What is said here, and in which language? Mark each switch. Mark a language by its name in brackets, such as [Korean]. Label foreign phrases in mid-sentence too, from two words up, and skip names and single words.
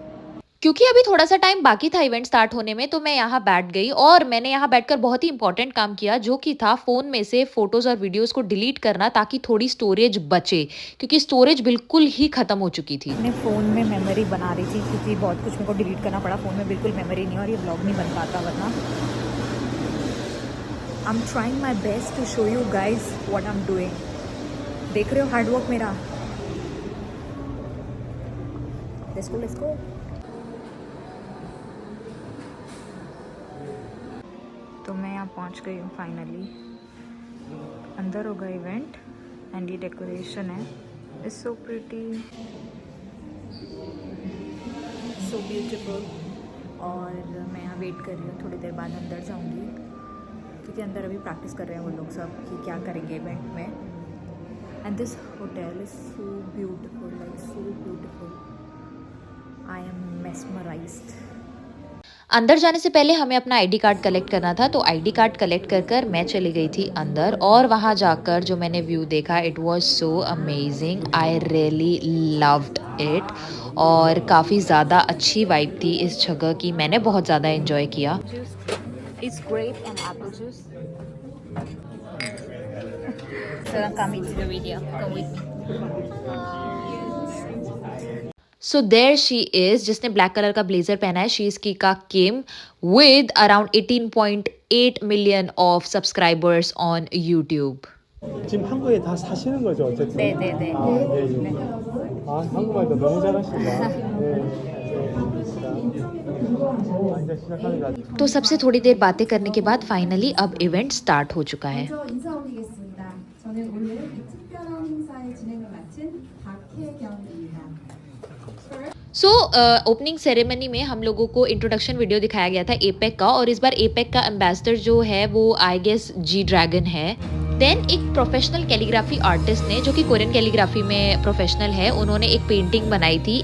[Hindi] क्योंकि अभी थोड़ा सा टाइम बाकी था इवेंट स्टार्ट होने में, तो मैं यहाँ बैठ गई और मैंने यहाँ बैठकर बहुत ही इंपॉर्टेंट काम किया, जो कि था फ़ोन में से फ़ोटोज़ और वीडियोज़ को डिलीट करना, ताकि थोड़ी स्टोरेज बचे, क्योंकि स्टोरेज बिल्कुल ही ख़त्म हो चुकी थी। अपने फ़ोन में मेमोरी बना रही थी क्योंकि बहुत कुछ मेरे को डिलीट करना पड़ा। फ़ोन में बिल्कुल मेमोरी नहीं और ये ब्लॉग नहीं बन पाता वरना। [English] I am trying my best to show you guys what I am doing. [Hindi] देख रहे हो हार्डवर्क मेरा। [English] let's go. [Hindi] तो मैं यहाँ पहुँच गई हूँ फाइनली। अंदर होगा इवेंट एंड ये डेकोरेशन है, [English] it's so pretty, so beautiful. [Hindi] और मैं यहाँ वेट कर रही हूँ, थोड़ी देर बाद अंदर जाऊँगी क्योंकि अंदर अभी प्रैक्टिस कर रहे हैं वो लोग सब कि क्या करेंगे इवेंट में। [English] and this hotel is so beautiful, like so beautiful. I am mesmerized. [Hindi] अंदर जाने से पहले हमें अपना आईडी कार्ड कलेक्ट करना था, तो आईडी कार्ड कलेक्ट कर कर मैं चली गई थी अंदर, और वहाँ जाकर जो मैंने व्यू देखा, [English] it was so amazing. I really loved it [Hindi] और काफ़ी ज़्यादा अच्छी वाइब थी इस जगह की, मैंने बहुत ज़्यादा एंजॉय किया। [English] It's great and apple juice. So come into the video. Come with me. so there she is, [Hindi] जिसने ब्लैक कलर का ब्लेजर पहना है, [English] she is Kika Kim with around 18.8 million of subscribers on YouTube. [Korean] 지금 한국에 다 사시는 거죠, 어쨌든? 네. 아, 예, 예. 아, 한국말도 너무 잘하신다. 네, 이제 시작합니다. [Hindi] तो सबसे थोड़ी देर बातें करने के बाद फाइनली अब इवेंट स्टार्ट हो चुका है। [Korean] 먼저 인사드리겠습니다. 저는 오늘 이 특별한 행사의 진행을 맡은 박혜경입니다. [Hindi] सो ओपनिंग सेरेमनी में हम लोगों को इंट्रोडक्शन वीडियो दिखाया गया था एपेक का, और इस बार एपेक का एम्बेसडर जो है वो [English] I guess [Hindi] जी ड्रैगन है। देन एक प्रोफेशनल कैलीग्राफी आर्टिस्ट ने, जो कि कोरियन कैलीग्राफी में प्रोफेशनल है, उन्होंने एक पेंटिंग बनाई थी।